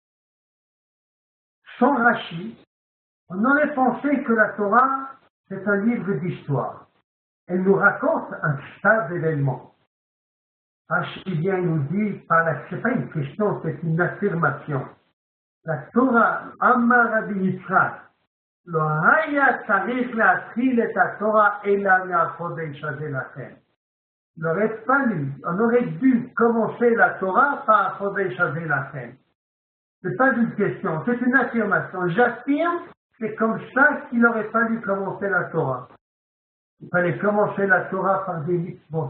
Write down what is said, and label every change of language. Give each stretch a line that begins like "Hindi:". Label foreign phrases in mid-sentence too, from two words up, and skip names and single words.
French: Sans Rashi, on aurait pensé que la Torah, c'est un livre d'histoire. Elle nous raconte un tas d'événements. Rashi vient nous dire, ce n'est pas une question, c'est une affirmation.
Hebrew: La Torah, אמר רבי יצחק לא היה צריך להתחיל את התורה אלא מהחודש הזה לכם.
French: Il aurait fallu, on aurait dû commencer la Torah par
Hebrew: החודש הזה לכם.
French: Ce n'est pas une question, c'est une affirmation. J'affirme que c'est comme ça qu'il aurait fallu commencer la Torah. Il fallait commencer la Torah par des mitzvot.